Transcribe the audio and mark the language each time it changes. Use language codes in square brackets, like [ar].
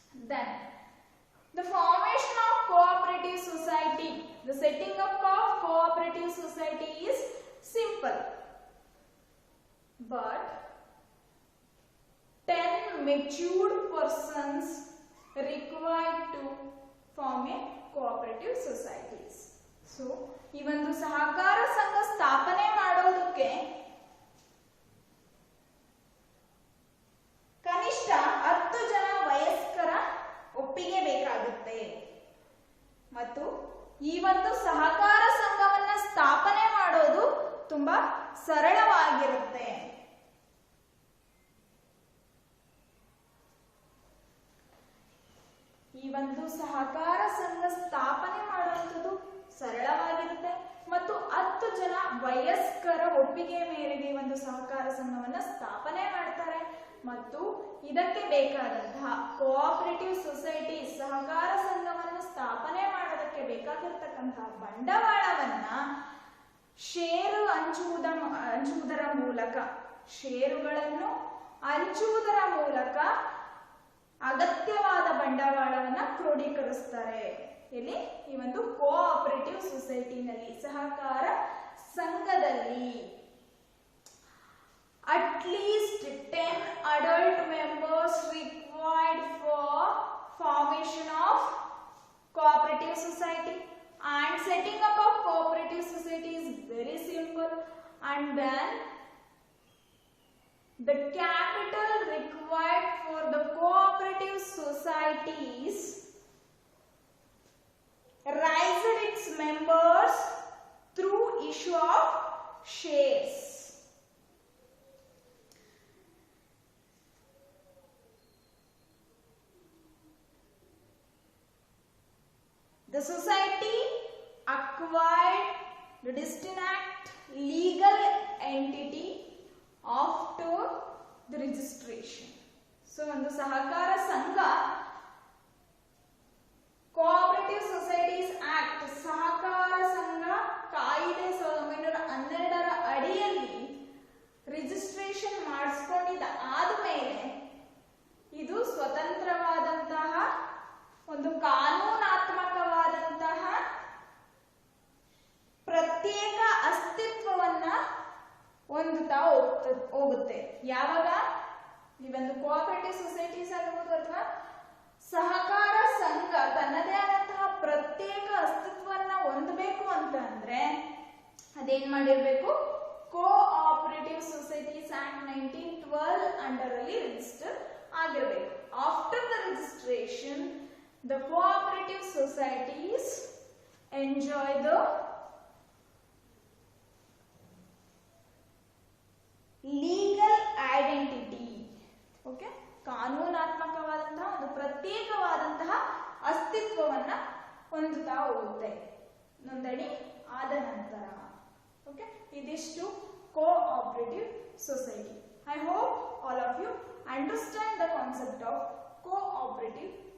[en] Then, the formation of cooperative society, the setting up of cooperative society is simple, but 10 matured persons required to form a cooperative societies. [kn] So, ಈ ಒಂದು ಸಹಕಾರ ಸಂಘ ಸ್ಥಾಪನೆ ಮಾಡೋದಕ್ಕೆ ಕನಿಷ್ಠ 10 ಜನ ವಯಸ್ಕರ ಒಪ್ಪಿಗೆ ಬೇಕಾಗುತ್ತೆ. ಮತ್ತು ಈ ಒಂದು ಸಹಕಾರ ಸಂಘವನ್ನ ಸ್ಥಾಪನೆ ಮಾಡೋದು ತುಂಬಾ ಸರಳವಾಗಿರುತ್ತೆ. ಈ ಒಂದು ಸಹಕಾರ ಸಂಘ ಸ್ಥಾಪನೆ ಮಾಡುವಂಥದ್ದು ಸರಳವಾಗಿರುತ್ತೆ ಮತ್ತು 10 ಜನ ವಯಸ್ಕರ ಒಪ್ಪಿಗೆ ಮೇರೆಗೆ ಒಂದು ಸಹಕಾರ ಸಂಘವನ್ನ ಸ್ಥಾಪನೆ ಮಾಡ್ತಾರೆ ಮತ್ತು ಇದಕ್ಕೆ ಬೇಕಾದಂತಹ ಕೋಆಪರೇಟಿವ್ ಸೊಸೈಟಿ ಸಹಕಾರ ಸಂಘವನ್ನು ಸ್ಥಾಪನೆ ಮಾಡೋದಕ್ಕೆ ಬೇಕಾಗಿರ್ತಕ್ಕಂತಹ ಬಂಡವಾಳವನ್ನ ಷೇರು ಹಂಚುವುದರ ಮೂಲಕ ಷೇರುಗಳನ್ನು ಹಂಚುವುದರ ಮೂಲಕ ಅಗತ್ಯವಾದ ಬಂಡವಾಳವನ್ನ ಕ್ರೋಢೀಕರಿಸ್ತಾರೆ. ಇಲ್ಲಿ ಈ ಒಂದು ಕೋಆಪರೇಟಿವ್ ಸೊಸೈಟಿನಲ್ಲಿ ಸಹಕಾರ ಸಂಘದಲ್ಲಿ [en] at least 10 adult members required for formation of cooperative society, and setting up of cooperative society is very simple, and then the capital required for the cooperative societies raised its members through issue of shares. The society acquired the distinct legal entity after the registration. [kn] So, ಒಂದು ಸಹಕಾರ ಸಂಘ cooperative societies act ಸಹಕಾರ ಸಂಘ ಕಾಯಿದೆ 1912ರ ಅಡಿಯಲ್ಲಿ registration ಮಾಡಿಸ್ಕೊಂಡಿದ್ದ ಆದ್ಮೇಲೆ ಇದು ಸ್ವತಂತ್ರವಾದಂತಹ ಒಂದು ಕಾನೂನಾತ್ಮಕವಾದಂತಹ ಪ್ರತ್ಯೇಕ ಅಸ್ತಿತ್ವವನ್ನ ಹೊಂದುತ್ತಾ ಹೋಗುತ್ತೆ. ಯಾವಾಗ ಈ ಒಂದು ಕೋಆಪರೇಟಿವ್ ಸೊಸೈಟೀಸ್ ಆಗಿರ್ಬೋದು ಅಥವಾ ಸಹಕಾರ ಸಂಘ ತನ್ನದೇ ಆದಂತಹ ಪ್ರತ್ಯೇಕ ಅಸ್ತಿತ್ವವನ್ನ ಹೊಂದಬೇಕು ಅಂತ ಅಂದ್ರೆ ಅದೇನ್ ಮಾಡಿರ್ಬೇಕು, ಕೋಆಪರೇಟಿವ್ ಸೊಸೈಟೀಸ್ ಆಕ್ಟ್ 1912 ಅಂಡರ್ ಅಲ್ಲಿ ರಿಜಿಸ್ಟರ್ ಆಗಿರ್ಬೇಕು. [en] After the registration the cooperative societies enjoy the legal identity. [kn] Okay, ಕಾನೂನಾತ್ಮಕವಾದಂತಹ ಒಂದು ಪ್ರತ್ಯೇಕವಾದಂತಹ ಅಸ್ತಿತ್ವವನ್ನ ಹೊಂದುತ್ತಾ ಹೋಗುತ್ತೆ ನೋಂದಣಿ ಆದ ನಂತರ. [en] okay, [kn] ಇದಿಷ್ಟು cooperative society. [en] I hope all of you understand the concept of cooperative